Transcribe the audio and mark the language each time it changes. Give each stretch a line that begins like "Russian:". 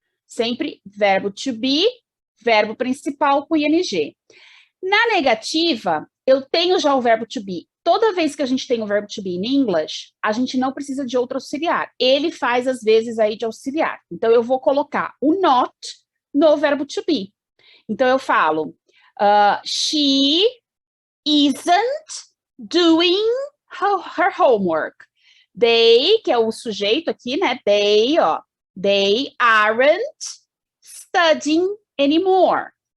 Portuguese: Sempre verbo to be, verbo principal com ing. Na negativa, eu tenho já o verbo to be. Toda vez que a gente tem o verbo to be in English, a gente não precisa de outro auxiliar. Ele faz, às vezes, aí de auxiliar. Então, eu vou colocar o not no verbo to be. Então, eu falo,
English: she isn't doing her homework.
Portuguese: They, que é o sujeito aqui, né? They, ó.
English: They aren't studying anymore.